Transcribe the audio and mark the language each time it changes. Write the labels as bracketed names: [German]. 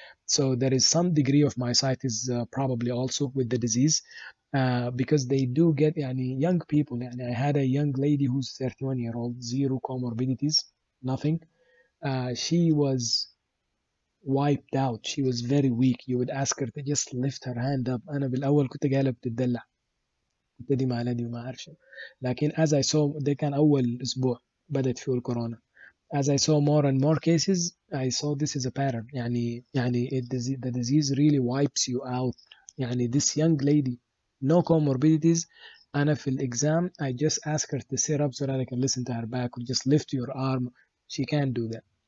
[English] So there is some degree of myositis probably also with the disease, because they do get young people. I had a young lady who's 31-year-old, zero comorbidities, nothing. She was wiped out. She was very weak. You would ask her to just lift her hand up. [Arabic] أنا بالأول كنت قاعدة بتدلع. كنت دي مع لدي وما أعرف. لكن [English] as I saw, [Arabic] ده كان أول أسبوع بدأت فيه الكورونا. [English] As I saw more and more cases, I saw this is a pattern. The disease really wipes you out. This young lady, no comorbidities. [Arabic] أنا في الexam, [English] I just ask her to sit up so that I can listen to her back, or just lift your arm. She can't do that.